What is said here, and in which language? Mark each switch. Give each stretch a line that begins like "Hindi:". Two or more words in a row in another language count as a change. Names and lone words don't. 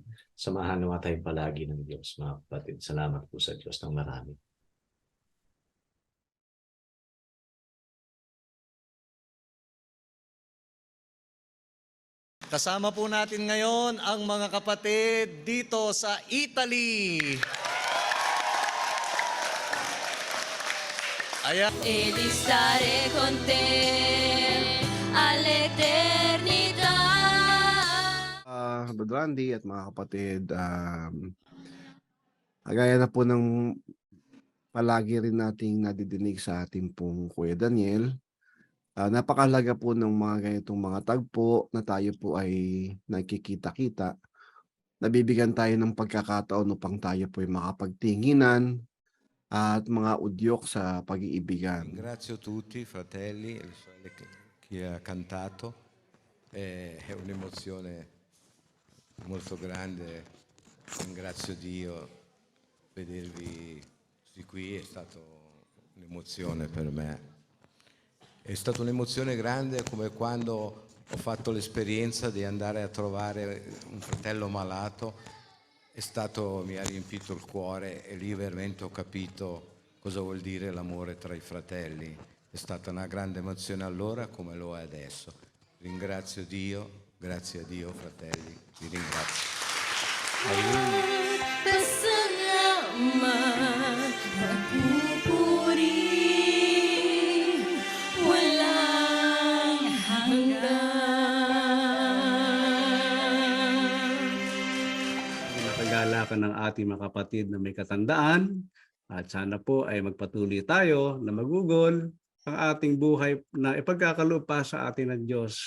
Filipino: Samahan naman tayong palagi ng Diyos, mga kapatid. Salamat po sa Diyos ng marami. Kasama po natin ngayon ang mga kapatid dito sa Italy.
Italian: ed di stare con te all'eternità.
Filipino: Brother Randy at mga kapatid, kagaya na po ng palagi rin nating nadidinig sa ating pong Kuya Daniel, napakahalaga po ng mga ganitong mga tagpo na tayo po ay nagkikita-kita. Nabibigyan tayo ng pagkakataon upang tayo po ay makapagtinginan at mga udyok sa pag-iibigan.
Italian: Ringrazio tutti, fratelli e sorelle, chi ha cantato. È un'emozione molto grande. Ringrazio Dio. Vedervi tutti qui è stata un'emozione per me. È stata un'emozione grande come quando ho fatto l'esperienza di andare a trovare un fratello malato. Mi ha riempito il cuore e lì veramente ho capito cosa vuol dire l'amore tra i fratelli. È stata una grande emozione allora come lo è adesso. Ringrazio Dio, grazie a Dio fratelli, vi ringrazio.
Filipino: Pasalamat, magpupuri, walang hanggan. Pinakagalakan ng ating mga kapatid na may katandaan at sana po ay magpatuloy tayo na magugol ang ating buhay na ipagkakaloob pa sa atin ng Diyos.